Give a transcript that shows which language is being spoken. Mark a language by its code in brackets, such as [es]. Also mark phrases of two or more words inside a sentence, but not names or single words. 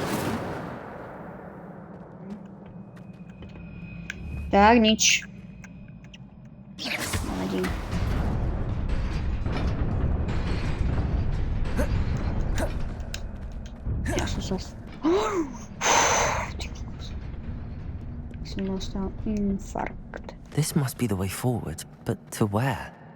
[sk] Tak, nič. Nevadí. Ja som sa... Som dostal infarkt. [en] This must be the way forward, but to where?